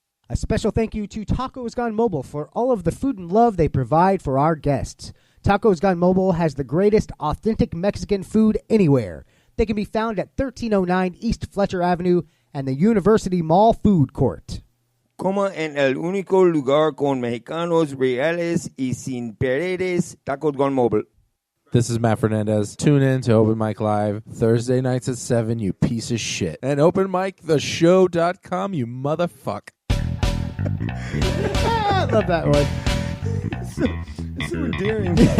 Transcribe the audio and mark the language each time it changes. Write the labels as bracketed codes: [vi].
[en] A special thank you to Tacos Gone Mobile for all of the food and love they provide for our guests. Tacos Gone Mobile has the greatest authentic Mexican food anywhere. They can be found at 1309 East Fletcher Avenue and the University Mall Food Court. [es] Coma en el único lugar con mexicanos reales y sin paredes, Tacos Gone Mobile. [en] This is Matt Fernandez. Tune in to Open Mic Live Thursday nights at 7, you piece of shit. And openmictheshow.com, you motherfuck. I love that one. It's so endearing.